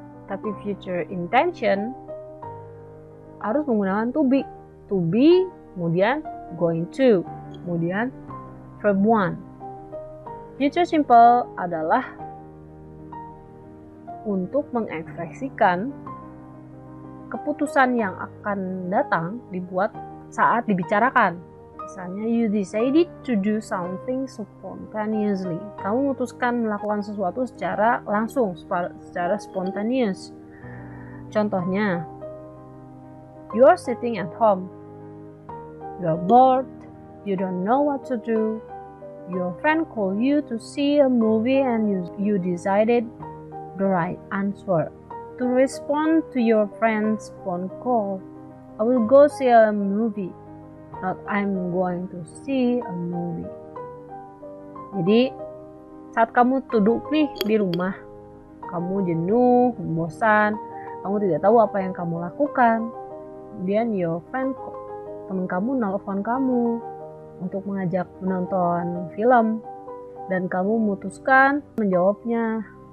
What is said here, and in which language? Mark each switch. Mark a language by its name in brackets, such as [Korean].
[Indonesian] Tapi future intention harus menggunakan to be, kemudian going to, kemudian verb one. Future simple adalah untuk mengekspresikan keputusan yang akan datang dibuat saat dibicarakan. Misalnya, [English] you decided to do something spontaneously. [Indonesian] Kamu memutuskan melakukan sesuatu secara langsung, secara spontaneous. Contohnya, [English] you are sitting at home. You are bored. You don't know what to do. Your friend called you to see a movie and you decided the right answer. To respond to your friend's phone call, I will go see a movie. Not I'm going to see a movie. [Indonesian] Jadi saat kamu duduk nih di rumah, kamu jenuh, bosan, kamu tidak tahu apa yang kamu lakukan. Kemudian [English] your friend, [Indonesian] teman kamu nelfon kamu untuk mengajak menonton film, dan kamu memutuskan menjawabnya.